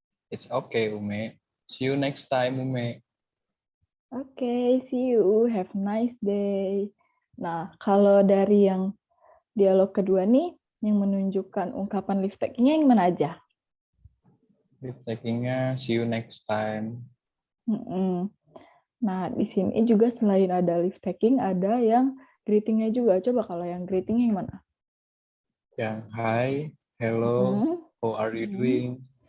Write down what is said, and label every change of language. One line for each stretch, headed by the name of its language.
English: It's okay, Ume. See you next time, Ume. Okay, see you. Have a nice day.
Indonesian: Nah, kalau dari yang dialog kedua nih, yang menunjukkan ungkapan leave taking-nya yang mana aja?
English: Leave taking-nya see you next time.
Indonesian: Nah, di sini juga selain ada leave taking, ada yang greeting-nya juga. Coba kalau yang greeting yang mana? Yang
English: hi, hello, how are you doing?